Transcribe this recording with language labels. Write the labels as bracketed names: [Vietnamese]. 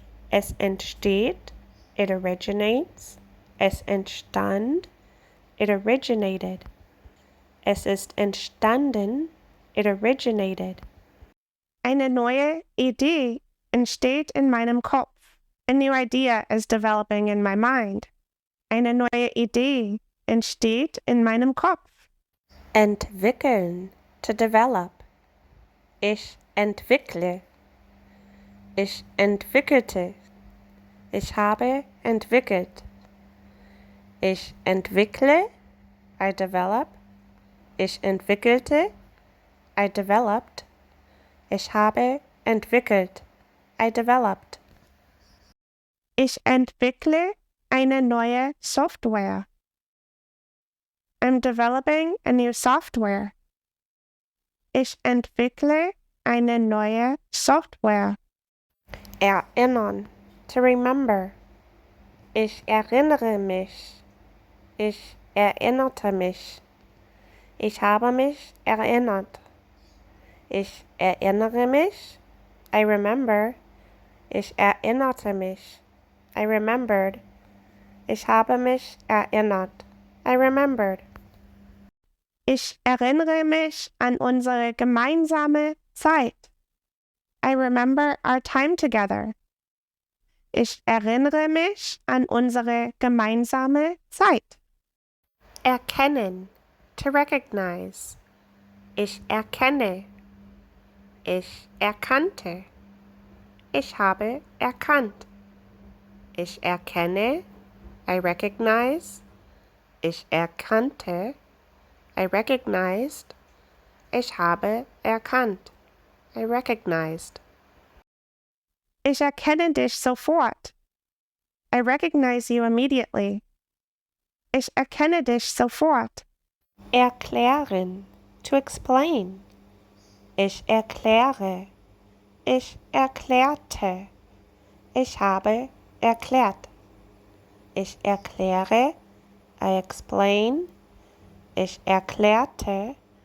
[German] Es entsteht. [English] It originates. [German] Es entstand. [English] It originated. [German] Es ist entstanden. [English] It originated. [German] Eine neue Idee entsteht in meinem Kopf. [English] A new idea is developing in my mind. [German] Eine neue Idee entsteht in meinem Kopf. Entwickeln. [English] To develop. [German] Ich entwickle. Ich entwickelte. Ich habe entwickelt. Ich entwickle. [English] I develop. [German] Ich entwickelte. [English] I developed. [German] Ich habe entwickelt. [English] I developed. [German] Ich entwickle eine neue Software. [English] I'm developing a new software. [German] Ich entwickle eine neue Software. Erinnern. [English] To remember. [German] Ich erinnere mich. Ich erinnerte mich. Ich habe mich erinnert. Ich erinnere mich. [English] I remember. [German] Ich erinnerte mich. [English] I remembered. [German] Ich habe mich erinnert. I remembered. Ich erinnere mich an unsere gemeinsame Zeit. [English] I remember our time together. [German] Ich erinnere mich an unsere gemeinsame Zeit. Erkennen. [English] To recognize. [German] Ich erkenne. Ich erkannte. Ich habe erkannt. Ich erkenne. [English] I recognize. [German] Ich erkannte. [English] I recognized. [German] Ich habe erkannt. [English] I recognized. [German] Ich erkenne dich sofort. [English] I recognize you immediately. [German] Ich erkenne dich sofort. Erklären. [English] To explain. [German] Ich erkläre. Ich erklärte. Ich habe erklärt. Ich erkläre. [English] I explain. [German] Ich erklärte.